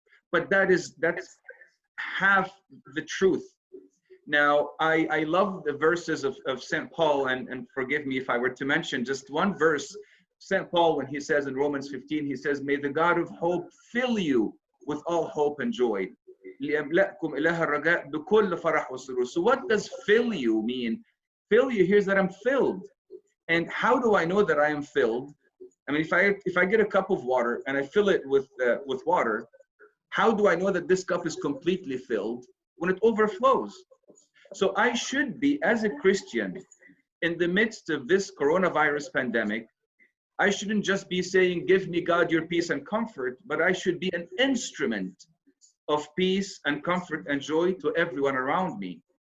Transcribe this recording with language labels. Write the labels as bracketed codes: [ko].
[en] But that's half the truth. Now, I love the verses of St. Paul, and forgive me if I were to mention just one verse. St. Paul, when he says in Romans 15, he says, "May the God of hope fill you with all hope and joy. [ar] ليملأكم إله الرجاء بكل فرح وسرور. [en] So what does fill you mean? Fill you here is that I'm filled. And how do I know that I am filled? I mean, if I get a cup of water and I fill it with water, how do I know that this cup is completely filled? When it overflows. So I should be, as a Christian, in the midst of this coronavirus pandemic, I shouldn't just be saying, give me God your peace and comfort, but I should be an instrument of peace and comfort and joy to everyone around me.